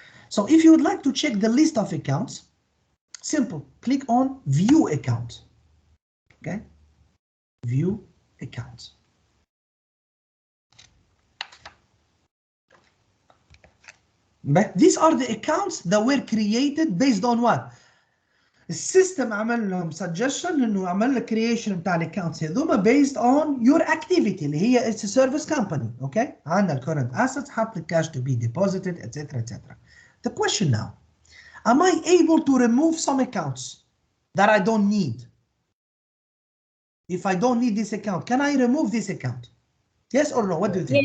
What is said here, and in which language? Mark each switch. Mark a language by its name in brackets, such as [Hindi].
[English] So if you would like to check the list of accounts simple click on view account. Okay view accounts. But these are the accounts that were created based on what? [Arabic] السيستم عمل لهم suggestion انه عمل لك creation بتاع الاكونتس هذوما [English] based on your activity [Arabic] اللي هي [English] it's a service company. Okay عندنا ال current assets [Arabic] حط لك [English] cash to be deposited etc. etc. The question now, am I able to remove some accounts that I don't need? If I don't need this account, can I remove this account? Yes or no? What do you think?